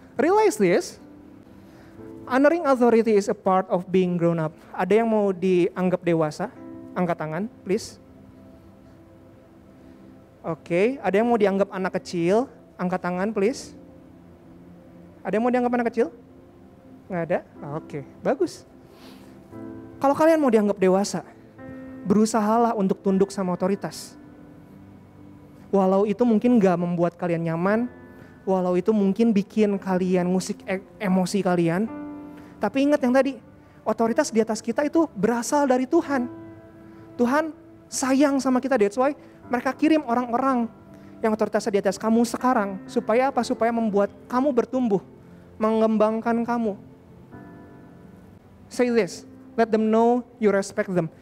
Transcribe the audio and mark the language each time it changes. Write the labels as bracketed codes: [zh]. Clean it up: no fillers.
[en] Realize this, honoring authority is a part of being grown up. [id] Ada yang mau dianggap dewasa? Angkat tangan, please. Oke, ada yang mau dianggap anak kecil? Angkat tangan, please. Ada yang mau dianggap anak kecil? Nggak ada? Oke, bagus. Kalau kalian mau dianggap dewasa, berusahalah untuk tunduk sama otoritas. Walau itu mungkin gak membuat kalian nyaman, walau itu mungkin bikin kalian ngusik emosi kalian, tapi ingat yang tadi, otoritas di atas kita itu berasal dari Tuhan. Tuhan sayang sama kita, [en] that's why [id] mereka kirim orang-orang yang otoritasnya di atas kamu sekarang. Supaya apa? Supaya membuat kamu bertumbuh, mengembangkan kamu. [en] Say this, let them know you respect them.